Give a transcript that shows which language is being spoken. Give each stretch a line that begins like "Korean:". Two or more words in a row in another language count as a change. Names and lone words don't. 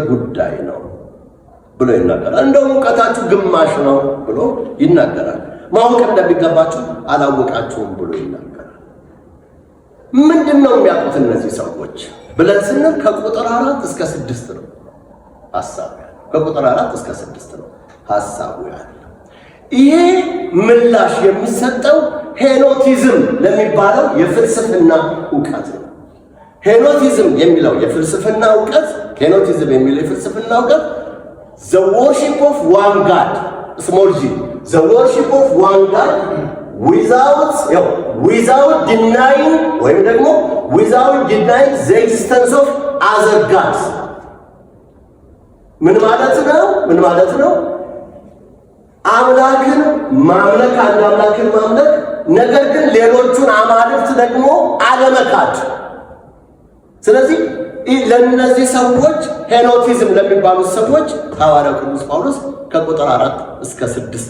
Amharic: ጉዳይ ነው ብሎ ይናገራል። እንደውም እውቀታችሁ ግማሽ ነው ብሎ ይናገራል። ማወቅ እንደሚገባችሁ አላወቃችሁም ብሎ ይናገራል። ምንድን ነው የሚያውቁት እነዚህ ሰዎች ብለን ስንል ከቁጥር 4 እስከ 6 ነው ሐሳቡ ያለው። ከቁጥር 4 እስከ 6 ነው ሐሳቡ ያለው። ይሄ ምላሽ የሚሰጠው ሄኖቲዝም ለሚባለው የፍልስፍና እውቀት ነው። ሄኖቲዝም የሚለው የፍልስፍና እውቀት
English: the worship of one God, small g, the worship of one God without denying
Amharic: ወይም ደግሞ
English: without denying the existence of other gods።
Amharic: ምን ማለት ነው? አምላክን ማምለክ፣ አንድ አምላክን ማምለክ፣ ነገር ግን ሌሎቹን አማልክት ደግሞ አለመካድ። ስለዚህ ለእነዚህ ሰዎች ሄኖቲዝም ለሚባሉት ሰዎች ሐዋርያው ቅዱስ ጳውሎስ ከቁጥር 4 እስከ 6